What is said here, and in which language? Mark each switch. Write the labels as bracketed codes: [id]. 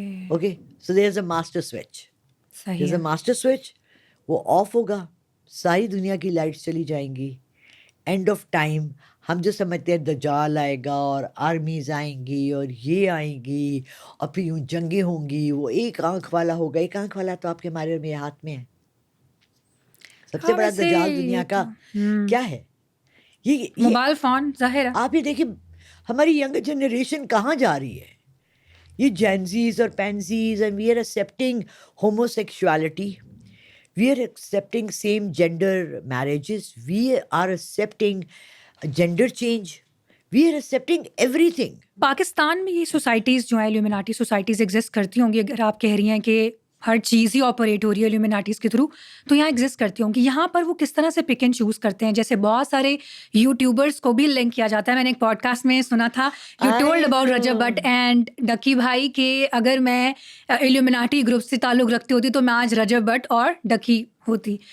[en] Okay, so there's a master switch. There's a master switch. [ur] وہ of ہوگا, ساری دنیا کی لائٹس چلی جائیں گی. اینڈ آف ٹائم ہم جو سمجھتے ہیں دجال آئے گا اور آرمیز آئیں گی اور یہ آئیں گی اور پھر یوں جنگیں ہوں گی, وہ ایک آنکھ والا ہوگا. ایک آنکھ والا تو آپ کے ہمارے اور میرے ہاتھ میں ہے. سب سے بڑا دجال دنیا کا کیا ہے؟ یہ موبائل فون. ظاہر ہے آپ یہ دیکھیں ہماری ینگ جنریشن کہاں جا رہی ہے. [en] یہ جینزیز اور پینزیز, and we are accepting homosexuality, we are accepting same gender marriages, we are accepting gender change, we are accepting everything. [ur] Pakistan میں یہ سوسائٹیز جو ہیں الومیناٹی سوسائٹیز ایگزسٹ کرتی ہوں گی. اگر آپ کہہ رہی ہیں کہ ہر چیز ہی آپریٹ ہو رہی ہے الومیناٹیز کے تھرو, تو یہاں ایگزسٹ کرتی ہوں گی. یہاں پر وہ کس طرح سے پک اینڈ چوز کرتے ہیں؟ جیسے بہت سارے یوٹیوبرس کو بھی لنک کیا جاتا ہے. میں نے ایک پوڈ کاسٹ میں سنا تھا, [en] you told about [ur] Recep but and ڈکی بھائی کہ اگر میں الومیناٹی گروپ سے تعلق رکھتی ہوتی تو میں آج رجب بٹ اور ڈکی ہوتی.